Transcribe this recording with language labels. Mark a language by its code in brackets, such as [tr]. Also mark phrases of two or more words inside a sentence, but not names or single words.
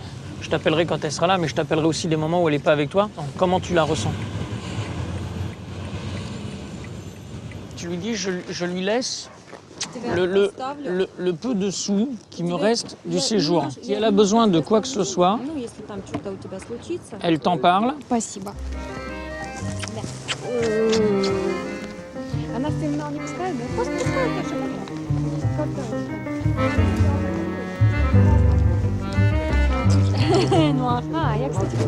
[fr] Je t'appellerai quand elle sera là, mais je t'appellerai aussi des moments où elle n'est pas avec toi. Comment tu la ressens? Tu lui dis, je lui laisse le peu de sous qui me reste du séjour. Si elle a besoin de quoi que ce soit, elle t'en parle. [ru] Спасибо. Она сильно не пускает, да? Просто пускает, Ну ага, я, кстати, хочу.